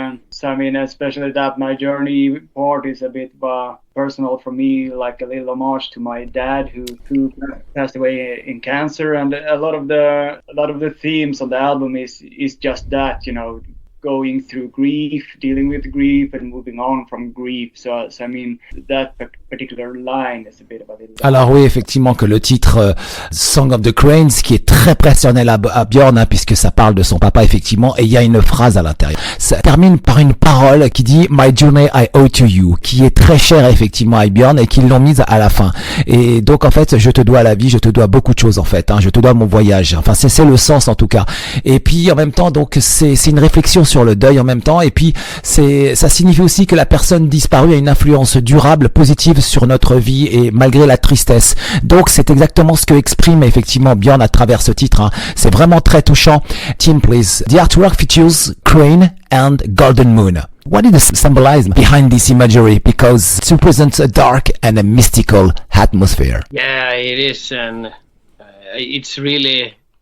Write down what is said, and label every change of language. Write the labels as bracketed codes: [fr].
[en] So I mean, especially that My Journey part is a bit personal for me, like a little homage to my dad who passed away in cancer, and a lot of the themes on the album is just that, you know, going through grief, dealing with grief, and moving on from grief. So I mean, that particular line is a bit of a little... [fr] Alors oui, effectivement que le titre Song of the Cranes, qui est très personnel à Björn, hein, puisque ça parle de son papa effectivement, et il y a une phrase à l'intérieur. Ça termine par une parole qui dit [en] My journey I owe to you, [fr] qui est très chère effectivement à Björn et qu'ils l'ont mise à la fin. Et donc en fait, je te dois la vie, je te dois beaucoup de choses en fait, hein, je te dois mon voyage. Enfin c'est le sens en tout cas. Et puis en même temps, donc c'est une réflexion sur le deuil en même temps, et puis ça signifie aussi que la personne disparue a une influence durable, positive sur notre vie et malgré la tristesse. Donc c'est exactement ce que exprime effectivement Björn à travers ce titre. Hein. C'est vraiment très touchant. [en] Tim, please. The artwork features crane and golden moon. What is the symbolism behind this imagery? Because it represents a dark and a mystical atmosphere. Yeah, it is, and it's really...